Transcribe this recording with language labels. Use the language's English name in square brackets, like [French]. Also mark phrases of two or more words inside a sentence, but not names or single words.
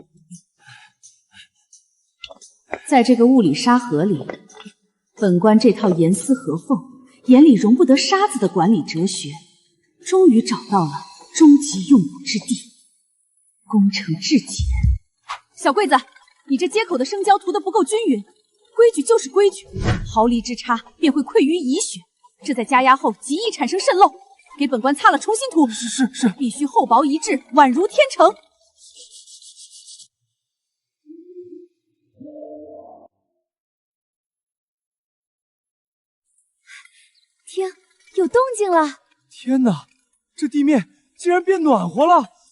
[Chinese] 在這個物理沙盒裡，本官這套嚴絲合縫、眼裡容不得沙子的管理哲學，終於找到了終極用武之地。工程至簡。小桂子，你這接口的生膠塗得不夠均勻，規矩就是規矩，毫厘之差便會潰於蟻血，這在加壓後極易產生滲漏。給本官擦了重新塗。是，必須厚薄一致，宛如天成。听，有动靜了！天哪，這地面竟然變暖和了！